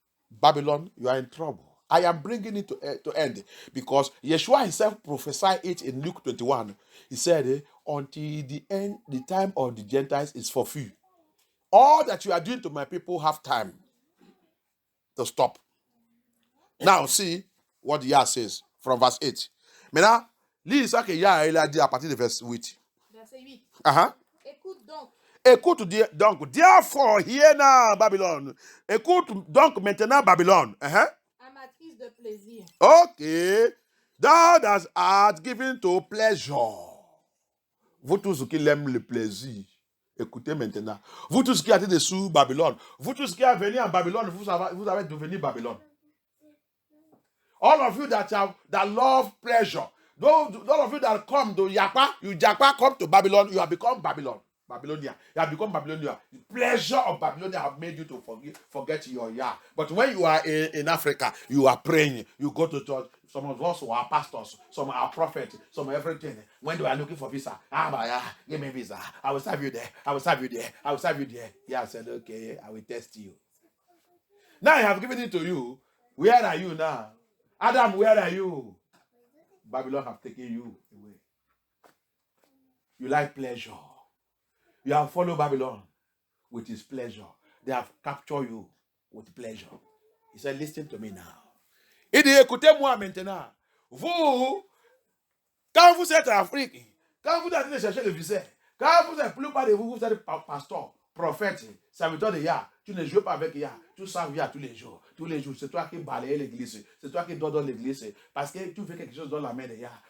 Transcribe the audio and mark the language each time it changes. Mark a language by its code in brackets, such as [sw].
[en] Babylon, you are in trouble. I am bringing it to end because Yeshua himself prophesied it in Luke 21. He said, until the end, the time of the Gentiles is fulfilled. All that you are doing to my people have time to stop. Now, see what the Yah says from verse 8. [fr] Maintenant, lis ça que Yah il a dit à partir de verset 8. Verset 8. Écoute donc. Écoute donc, [en] therefore, hear now, Babylon. [fr] Écoute donc maintenant, Babylon. Amatrice de plaisir. [en] Okay. Thou that art given to pleasure. [fr] Vous tous qui aiment le plaisir, écoutez maintenant. Vous tous qui êtes dessous Babylone, vous tous qui êtes venus en Babylone, vous avez devenu Babylone. [en] All of you that love pleasure, those of you that come to Japa, come to Babylon, you have become Babylonia. You have become Babylonia. The pleasure of Babylonia have made you to forget your Yah. But when you are in Africa, you are praying, you go to church. Some of us who are pastors, some are prophets, some everything. When they are looking for visa, give me visa. I will serve you there. I will serve you there. I will serve you there. Yeah, I said, okay, I will test you. Now I have given it to you. Where are you now? Adam, where are you? Babylon have taken you away. You like pleasure. You have followed Babylon with his pleasure. They have captured you with pleasure. He said, listen to me now. [fr] Il dit, écoutez-moi maintenant. Vous, quand vous êtes en Afrique, quand vous allez chercher le visa, quand vous êtes plus bas de vous, vous êtes pasteur, prophète, serviteur de Yah, tu ne joues pas avec Yah, tu sers Yah tous les jours. Tous les jours, c'est toi qui balayes l'église, c'est toi qui donnes l'église, parce que tu fais quelque chose dans la main de Yah.